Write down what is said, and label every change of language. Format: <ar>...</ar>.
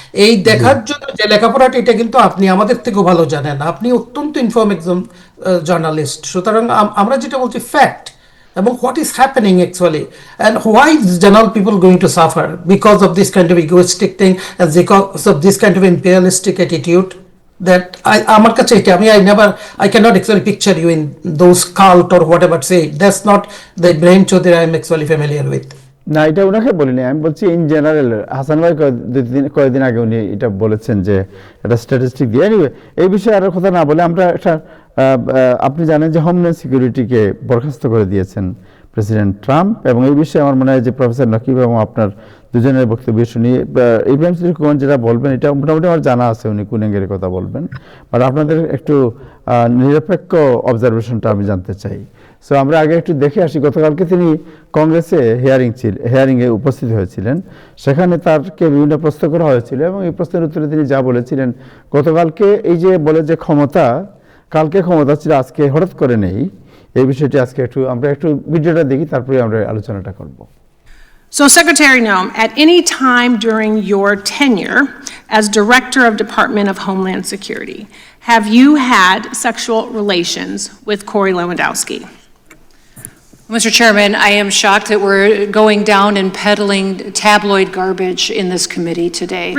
<bn>এই দেখার জন্য যে লেখাপড়াটা, এটা কিন্তু আপনি আমাদের থেকেও ভালো জানেন, আপনি অত্যন্ত ইনফর্ম একজন জার্নালিস্ট। সুতরাং আমরা যেটা বলছি</bn> <en>Fact এবং what is happening actually, and why is general people going to suffer because of this kind of egoistic thing and because of this kind of imperialistic attitude. That</en> <bn>আমার কাছে এটা,</bn> <en>I cannot actually picture you in those cult or whatever say. That's not the Ibrahim Chaudhry I am actually familiar with.</en> <bn>না, এটা ওনাকে বলিনি, আমি বলছি in general. Hasan ভাই কয়েকদিন আগে উনি এটা বলেছেন যে একটা স্ট্যাটিস্টিক দিয়ে। এনিওয়ে, এই বিষয়ে আরো কথা না বলে আমরা একটা আপনি জানেন যে হোমল্যান্ড সিকিউরিটিকে বরখাস্ত করে দিয়েছেন প্রেসিডেন্ট ট্রাম্প, এবং এই বিষয়ে আমার মনে হয় যে প্রফেসর নকিব এবং আপনার দুজনের বক্তব্য শুনি ইব্রাহিম চৌধুরী খোকন যেটা বলবেন এটা মোটামুটি আমার জানা আছে, উনি কোন অ্যাঙ্গেলের কথা বলবেন, বাট আপনাদের একটু নিরপেক্ষ অবজারভেশনটা আমি জানতে চাই। সো আমরা আগে একটু দেখে আসি। গতকালকে তিনি কংগ্রেসে হিয়ারিংয়ে উপস্থিত হয়েছিলেন, সেখানে তারকে বিভিন্ন প্রশ্ন করা হয়েছিল এবং এই প্রশ্নের উত্তরে তিনি যা বলেছিলেন, গতকালকে এই যে বলে যে ক্ষমতা, কালকে ক্ষমতা ছিল আজকে হঠাৎ করে নেই, এই বিষয়টি আজকে আমরা একটু ভিডিওটা দেখি, তারপরে আমরা আলোচনাটা করব।</bn> <en>So, Secretary Noem, at any time during your tenure as Director of Department of Homeland Security, have you had sexual relations with Corey Lewandowski? Mr. Chairman, I am shocked that we're going down and peddling tabloid garbage in this committee today.</en>